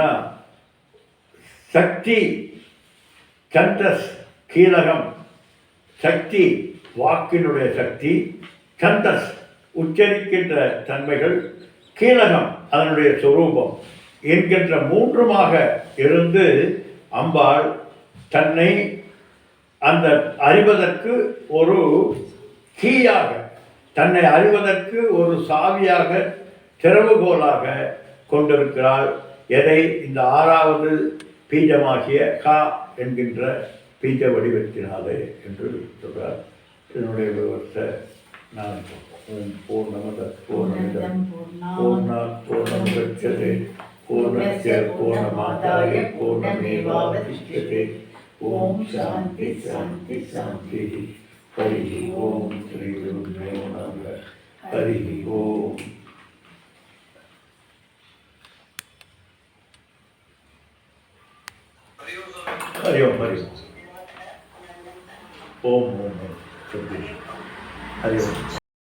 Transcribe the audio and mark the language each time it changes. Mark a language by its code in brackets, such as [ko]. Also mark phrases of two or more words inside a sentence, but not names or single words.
[ta] சக்தி சந்தஸ் கீலகம், சக்தி வாக்கினுடைய சக்தி, சந்தஸ் உச்சரிக்கின்ற தன்மைகள், கீலகம் அதனுடைய சொரூபம் என்கின்ற 3மாக இருந்து அம்பாள் தன்னை அந்த அறிவதற்கு ஒரு கீயாக, தன்னை அறிவதற்கு ஒரு சாவியாக, திறவுகோலாக கொண்டிருக்கிறாள். எதை? இந்த 6வது பீஜமாகிய கா என்கின்ற பீஜ வடிவத்தினாலே என்று சொல்கிறார். இதனுடைய விவரத்தை நான் [sa] पूर्णमद पूर्णमिदम् पूर्णात् पूर्णमुदच्यते पूर्णस्य पूर्णमादाय पूर्णमेवावशिष्यते. ओम् शान्ति शान्ति शान्ति. हरि ओम् श्री गुरुभ्यो नमः. हरि ओम्. हरि ओम हरि ओम ओम हरि ओम.